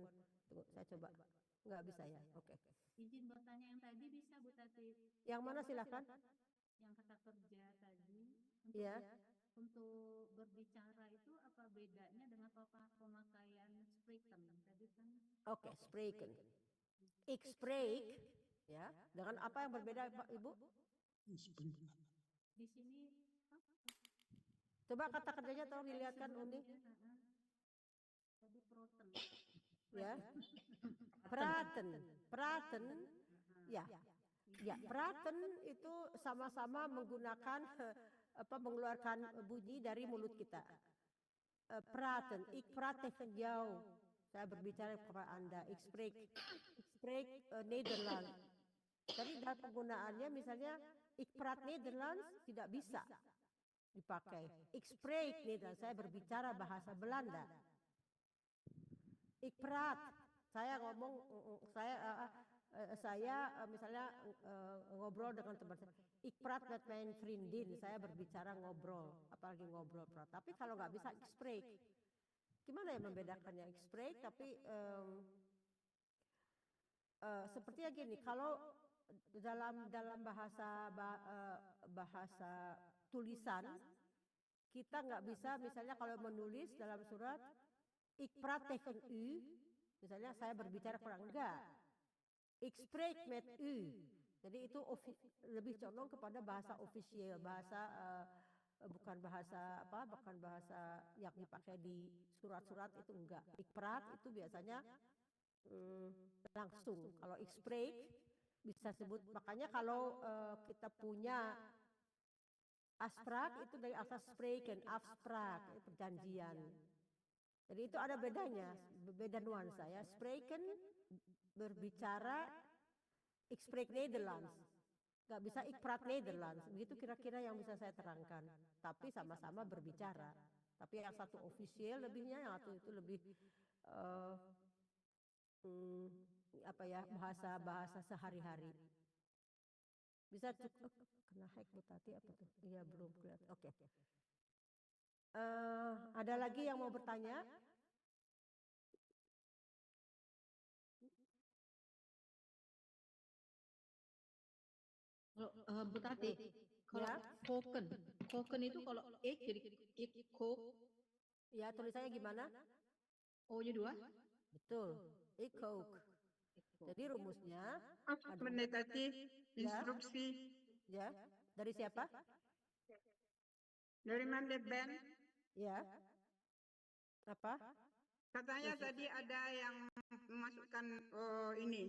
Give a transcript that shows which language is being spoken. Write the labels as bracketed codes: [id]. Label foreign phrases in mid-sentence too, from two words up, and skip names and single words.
[id] Tunggu, saya coba. Nggak bisa ya. Oke. Izin bertanya yang tadi bisa Bu Tati? Yang mana silakan? Yang kata kerja tadi Untuk berbicara itu apa bedanya dengan pemakaian spreken tadi kan? Oke, [nl] spreken. Ik spreek ya. [id] Dengan apa yang berbeda Pak Ibu? Di sini Coba kata kerjanya tolong dilihatkan Uni. Tadi proten. Ya. Praten. Ya. Ya, praten itu sama-sama menggunakan mengeluarkan bunyi dari mulut kita. [nl] Praten, ik praat tegen jou. [id] Saya berbicara kepada Anda. [nl] Ik spreek Nederlands. [id] Jadi dalam penggunaannya misalnya [nl] ik praat Nederlands [id] tidak bisa. dipakai. [nl] Ik spreek Nederlands, [id] saya berbicara bahasa Belanda. [nl] Ik praat, [id] saya ngomong, saya misalnya ngobrol dengan teman saya. [nl] Ik praat met mijn vriendin, [id] saya berbicara ngobrol, apalagi ngobrol praat. Tapi kalau nggak bisa [nl] ik spreek, [id] gimana ya membedakannya [nl] ik spreek? [id] Tapi sepertinya gini, kalau dalam bahasa tulisan kita nggak bisa, misalnya kalau menulis dalam surat [nl] ik praat tegen u, [id] misalnya saya berbicara kurang, enggak, [nl] ik spreek met u. [id] Jadi itu lebih condong kepada bahasa ofisial, bahasa bukan bahasa yang dipakai di surat-surat, itu enggak. [nl] Ik praat [id] itu biasanya langsung. Kalau [nl] ik spreek [id] bisa sebut, makanya kalau kita punya afspraak itu dari asal spreken, afspraak, perjanjian. Jadi itu ada bedanya, beda nuansa ya. [nl] Spreken berbicara, ik spreek Nederlands. [id] Gak bisa [nl] ik praat Nederlands. [id] Begitu kira-kira yang bisa saya terangkan. Tapi sama-sama berbicara. Tapi yang satu ofisial lebihnya, yang satu itu lebih bahasa sehari-hari. Bisa cukup kena hack Bu Tati apa tuh? Iya belum kelihatan. Oke. Ada lagi yang mau bertanya? Kalau Bu Tati, kalau Ya. koken itu kalau ik jadi ik kok, Ya, tulisannya gimana? O-nya 2? Betul. [nl] Ik kook. [id] Jadi rumusnya Mendekati Ya. instruksi Ya, dari siapa? dari Mandet Ben. Ya. Apa? Katanya tadi ada yang memasukkan ini